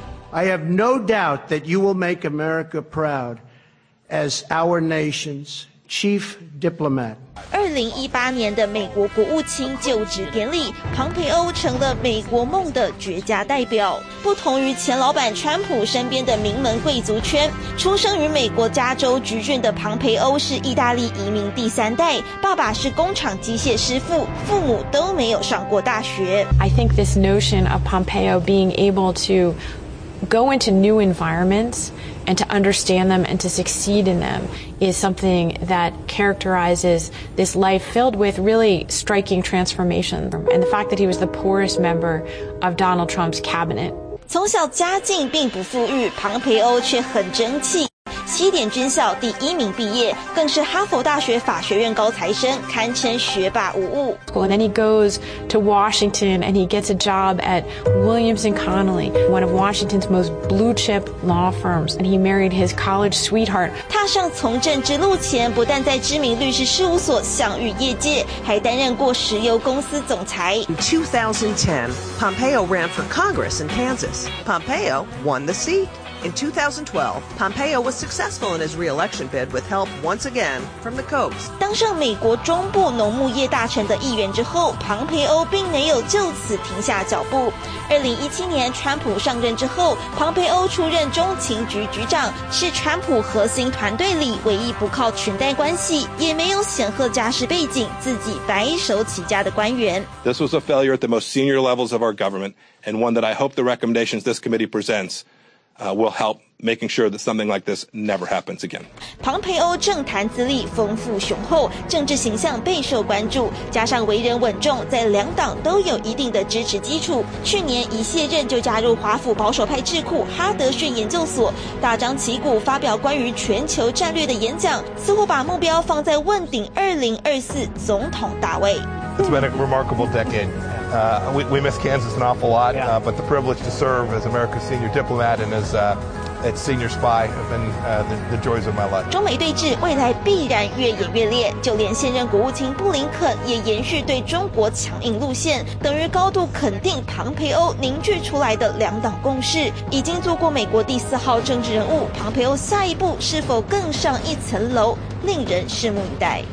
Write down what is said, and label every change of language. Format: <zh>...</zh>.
<en>I have no doubt that you will make America proud as our nation's chief diplomat.</en> <zh>2018年的美国国务卿就职典礼，庞培欧成了美国梦的绝佳代表。不同于前老板川普身边的名门贵族圈，出生于美国加州橘郡的庞培欧是意大利移民第三代，爸爸是工厂机械师傅，父母都没有上过大学。</zh> <en>I think this notion of Pompeo being able to go into new environments and to understand them and to succeed in them is something that characterizes this life filled with really striking transformation. And the fact that he was the poorest member of Donald Trump's cabinet.</en> <zh>从小家境并不富裕，庞培欧却很争气。七点军校第一名毕业，更是哈佛大学法学院高材生，堪称学霸无误。</zh> <en>Well, then he goes to Washington and he gets a job at Williams and Connolly, one of Washington's most blue chip law firms, and he married his college sweetheart.</en> <zh>踏上从政之路前，不但在知名律师事务所享誉业界，还担任过石油公司总裁。</zh> <en>In 2010, Pompeo ran for Congress in Kansas. Pompeo won the seat. In 2012, Pompeo was successful in his re-election bid with help once again from the Kochs.</en> <zh>当上美国中部农牧业大臣的议员之后，庞培欧并没有就此停下脚步。 2017年川普上任之后，庞培欧出任中情局局长，是川普核心团队里唯一不靠裙带关系，也没有显赫家世背景，自己白手起家的官员。</zh> <en>This was a failure at the most senior levels of our government, and one that I hope the recommendations this committee presents. Will help making sure that something like this never happens again.</en> <zh>庞培欧政坛资历丰富雄厚，政治形象备受关注，加上为人稳重，在两党都有一定的支持基础。去年一卸任就加入华府保守派智库哈德逊研究所，大张旗鼓发表关于全球战略的演讲，似乎把目标放在问鼎2024总统大位。</zh> <en>It's been a remarkable decade. We miss Kansas an awful lot,but the privilege to serve as America's senior diplomat and as senior spy have been the joys of my life.</en> <zh>中美对峙未来必然越演越烈，就连现任国务卿布林肯也延续对中国强硬路线，等于高度肯定庞培欧凝聚出来的两党共识。已经做过美国第四号政治人物，庞培欧下一步是否更上一层楼，令人拭目以待。</zh>